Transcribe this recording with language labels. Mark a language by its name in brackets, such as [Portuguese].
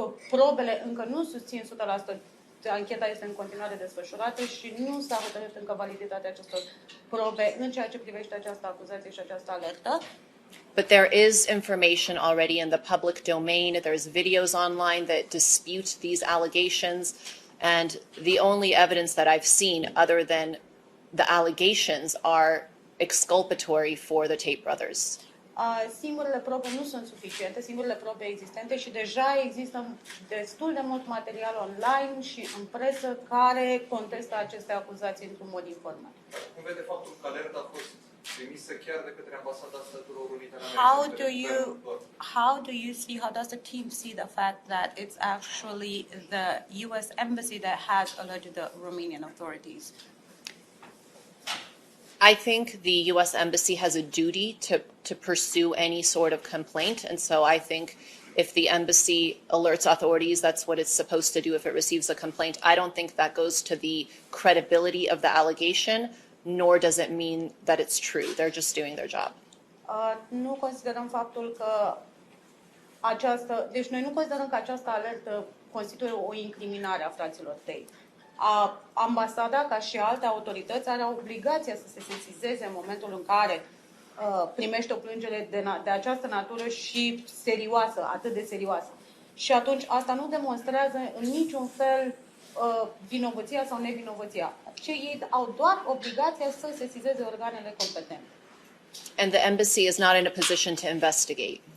[Romanian] Probele încă nu susțin 100%. Ancheta este în continuare desfășurată și nu s-a hotărât încă validitatea acestor probe în ceea ce privește această acuzație și această alertă. [English] But there is information already in the public domain. There's videos online that dispute these allegations. And the only evidence that I've seen other than the allegations are exculpatory for the Tate brothers. [Romanian] Singurele probe nu sunt suficiente, singurele probe existente și deja există destul de mult material online și în presă care contestă aceste acuzații într-un mod informat. Cum vede faptul că alerta a fost trimisă chiar de către Ambasada Statelor Unite ale Americii? [English] How does the team see the fact that it's actually the U.S. Embassy that has alerted the Romanian authorities? I think the U.S. Embassy has a duty to pursue any sort of complaint. And so I think if the embassy alerts authorities, that's what it's supposed to do if it receives a complaint. I don't think that goes to the credibility of the allegation, nor does it mean that it's true. They're just doing their job. [Romanian] Nu considerăm faptul că deci noi nu considerăm că această alertă constituie o incriminare a fraților Tate. Ambasada, ca și alte autorități, are obligația să se sesizeze în momentul în care primește o plângere de această natură și serioasă, atât de serioasă. Și atunci asta nu demonstrează în niciun fel vinovăția sau nevinovăția. Ei au doar obligația să sesizeze organele competente. [English] And the embassy is not in a position to investigate.